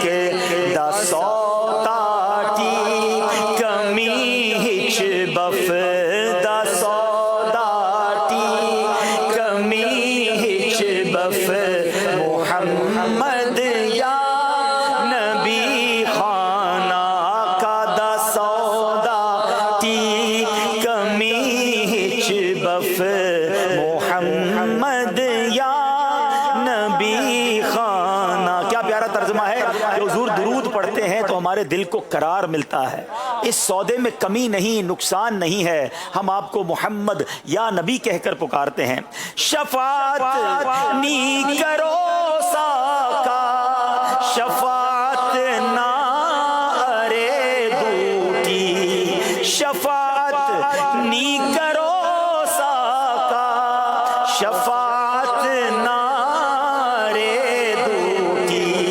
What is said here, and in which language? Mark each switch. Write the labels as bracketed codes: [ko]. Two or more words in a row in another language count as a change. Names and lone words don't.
[brh] دا سوتاٹی کمی ہچ بف دا سوداٹی کمی ہچ بف محمد یا نبی خانہ کا دا سوداٹی کمی ہچ بف محمد یا نبی خانہ۔ [ur] کیا پیارا ترجمہ ہے کہ حضور درود پڑھتے ہیں تو ہمارے دل کو قرار ملتا ہے، اس سودے میں کمی نہیں، نقصان نہیں ہے، ہم آپ کو محمد یا نبی کہہ کر پکارتے ہیں۔ [brh] شفاعت نی کرو ساکا شفاعت نہ ارے دوٹی، شفاعت نی کرو ساکا شفاعت نہ ارے دوٹی۔